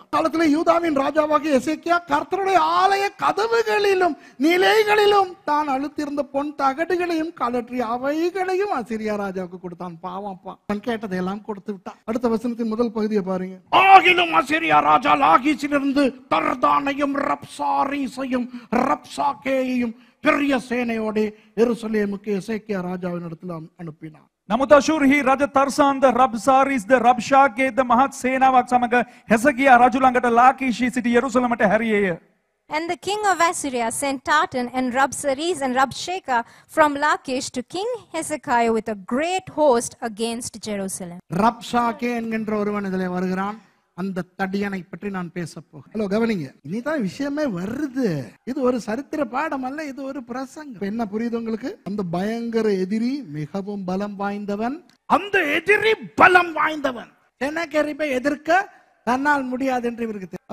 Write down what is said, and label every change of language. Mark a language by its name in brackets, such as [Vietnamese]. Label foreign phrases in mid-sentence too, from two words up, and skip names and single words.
[Tamil] காலத்திலே யூதாவின் ராஜாவாகிய எசேக்கியா கர்த்தருடைய ஆலய கதவுகளிலும் நிலைகளிலும் தான் அழுத்திருந்த பொன் தகடுகளையும் கலற்றி அவைகளையும் அசீரியா ராஜாவுக்கு கொடுத்தான். பாவப்பா, நான் கேட்டதையெல்லாம் கொடுத்து விட்டான். அடுத்த வசனத்தின் முதல் பகுதியை பாருங்க. ஆகிலும் அசீரியா ராஜா லாகீசிலிருந்து தர்தானையும் ரப்சாரீசையும் ரப்சாகேயையும் பெரிய சேனையோடு எருசலேமுக்கு எசேக்கியா ராஜாவின் இடத்துல அனுப்பினான். [Sinhala] නමුත් අශූරහි රජ තර්සාන්ද රබ්සාරිස්ද රබ්ෂාකේද මහත් සේනාවක් සමග හැසකියා රජු ළඟට ලාකීෂී සිටි යෙරුසලමට හැරියේය. [English] And the king of Assyria sent Tartan and Rabsaris and Rabshakeh from Lachish to King Hezekiah with a great host against Jerusalem. [Tamil] ரப்ஷாகே என்கின்ற ஒருவன் இதிலே வருகிறான். அந்த தடியனை பற்றி நான் பேச போகிறேன். ஹலோ, கவனிங்க, இனிதான் விஷயமே வருது. இது ஒரு சரித்திர பாடம் அல்ல, இது ஒரு பிரசங்கம். என்ன புரியுது உங்களுக்கு? அந்த பயங்கர எதிரி மிகவும் பலம் வாய்ந்தவன். அந்த எதிரி பலம் வாய்ந்தவன் செனகெரிப்பை எதிர்க்க தன்னால் முடியாது என்று இவருக்கு தெரியும்.